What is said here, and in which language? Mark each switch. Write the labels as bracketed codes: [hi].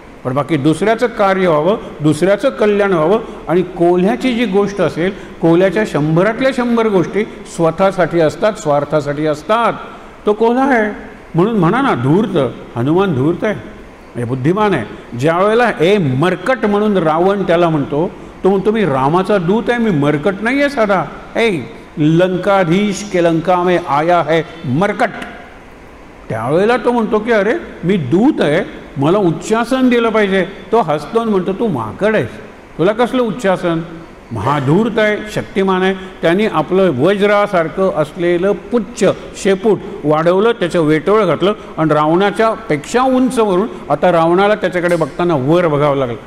[mr] पण बाकी दुसऱ्याचं कार्य व्हावं, दुसऱ्याचं कल्याण व्हावं. आणि कोल्ह्याची जी गोष्ट असेल, कोल्ह्याच्या 100तल्या 100 गोष्टी स्वतःसाठी असतात, स्वार्थासाठी असतात. तो कोल्हा आहे. म्हणून म्हणा ना धूर्त. हनुमान धूर्त आहे, म्हणजे बुद्धिमान आहे. ज्या वेळेला मरकट म्हणून रावण त्याला म्हणतो, तो म्हणतो मी रामाचा दूत आहे, मी मरकट नाही आहे साधा. [hi] लंकाधीश के लंका में आया है मरकट. [mr] त्यावेळेला तो म्हणतो की अरे मी दूत आहे, मला उच्चासन दिलं पाहिजे. तो हसतो म्हणतो तू माकड आहेस, तुला कसलं उच्चासन. महाधूर्त आहे, शक्तिमान आहे. त्यांनी आपलं वज्रासारखं असलेलं पुच्छ शेपूट वाढवलं, त्याचं वेटोळ घातलं आणि रावणाच्या पेक्षा उंचवरून आता रावणाला त्याच्याकडे बघताना वर बघावं लागलं.